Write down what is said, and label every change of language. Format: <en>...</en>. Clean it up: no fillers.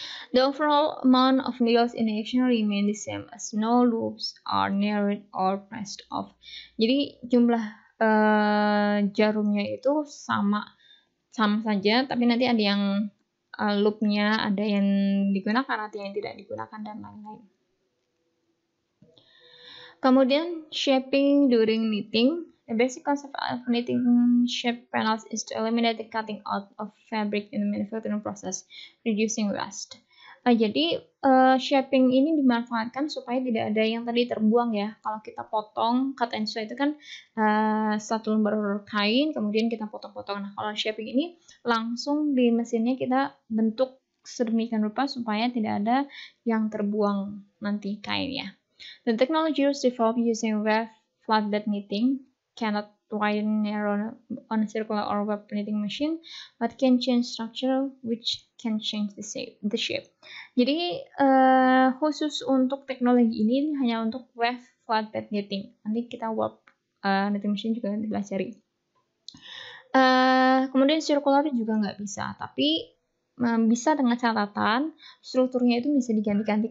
<en>The overall amount of needles in action remain the same as no loops are narrowed or pressed off.</en> <id>Jadi jumlah jarumnya itu sama saja, tapi nanti ada yang loopnya, ada yang digunakan, ada yang tidak digunakan, dan lain-lain. Kemudian</id> <en>shaping during knitting. The basic concept of knitting shape panels is to eliminate the cutting out of fabric in the manufacturing process, reducing waste.</en> <id>Jadi shaping ini dimanfaatkan supaya tidak ada yang tadi terbuang ya. Kalau kita potong, cut and sew itu kan satu lembar kain, kemudian kita potong-potong. Nah, kalau shaping ini langsung di mesinnya kita bentuk sedemikian rupa supaya tidak ada yang terbuang nanti kainnya.</id> <en>The technology was developed using wave flatbed knitting, cannot widen narrow on a circular or web knitting machine, but can change structure which can change the shape.</en> <id>Jadi khusus untuk teknologi ini hanya untuk wave flatbed knitting. Nanti kita web knitting machine juga dipelajari. Kemudian circular juga nggak bisa, tapi bisa dengan catatan strukturnya itu bisa diganti-ganti.</id>